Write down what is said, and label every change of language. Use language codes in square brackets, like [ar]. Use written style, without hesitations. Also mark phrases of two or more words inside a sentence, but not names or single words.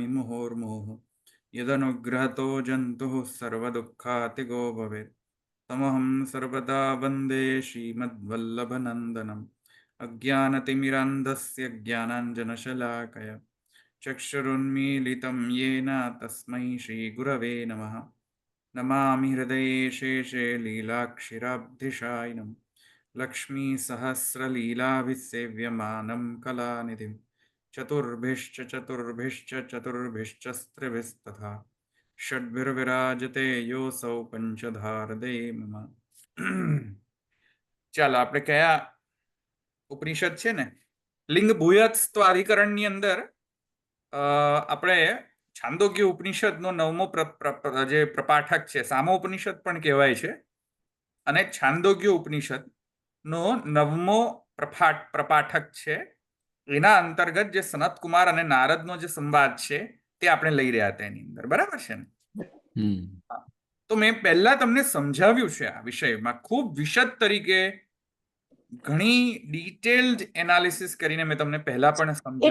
[sa] मुहुर्मुहुः यदनुग्रहतो जन्तुः सर्वदुःखातिगो भवेत् तमहं सर्वदा वन्दे श्रीमद्वल्लभनन्दनम् अज्ञानतिमिरान्धस्य ज्ञानाञ्जनशलाकया चक्षुरुन्मीलितं येन तस्मै श्रीगुरवे नमः नमामि हृदये शेषे लीलाक्षिराब्धिशायिनं लक्ष्मीसहस्रलीलाभिसेव्यमानं कलानिधिं चतुर्भिश्च षड्भिर्विराजते योऽसौ पंचधारदे मम [gu] ચાલો આપણે કયા ઉપનિષદ છે ને લિંગ ભૂયત્સ્વ અધિકરણની અંદર આપણે છાંદોગ્ય ઉપનિષદનો નવમો જે પ્રપાઠક છે સામો ઉપનિષદ પણ કહેવાય છે અને છાંદોગ્ય ઉપનિષદનો નવમો પ્રપાઠક છે એના અંતર્ગત જે સનત કુમાર અને નારદનો જે સંવાદ છે તે આપણે લઈ રહ્યા હતા એની અંદર બરાબર છે ને તો મેં પહેલા તમને સમજાવ્યું છે આ વિષયમાં ખૂબ વિશદ તરીકે ઘણી [en] detailed analysis [gu] કરીને મેં તમને પહેલા પણ સમજાવ્યું